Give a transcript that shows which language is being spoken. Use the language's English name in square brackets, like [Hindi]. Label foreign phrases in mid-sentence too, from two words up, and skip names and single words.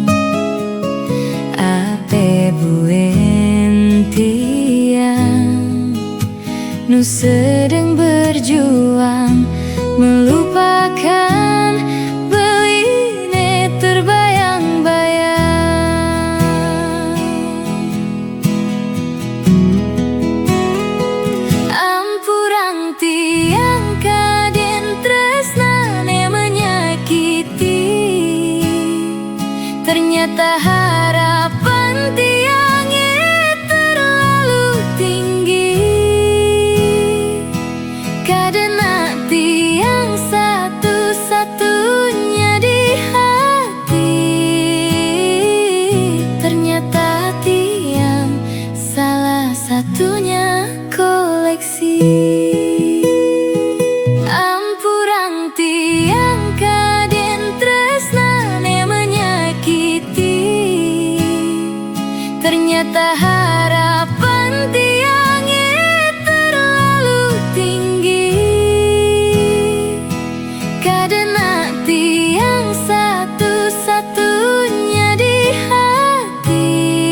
[Balinese] Ape buin tiang nu [Indonesian] sedang berjuang melupakan [Balinese] beline [Indonesian] terbayang-bayang. [Balinese] Ampurang tiang kaden tresnane menyakiti. [Indonesian] Ternyata harapan tiangnya terlalu tinggi. [Balinese] Kadena tiang [Indonesian] satu-satunya di hati. Ternyata tiang salah satunya koleksi. Ampurang tiang kaden tresnane menyakiti. Ternyata harapan tiangnya terlalu tinggi. [Balinese] Kadena tiang [Indonesian] satu-satunya di hati.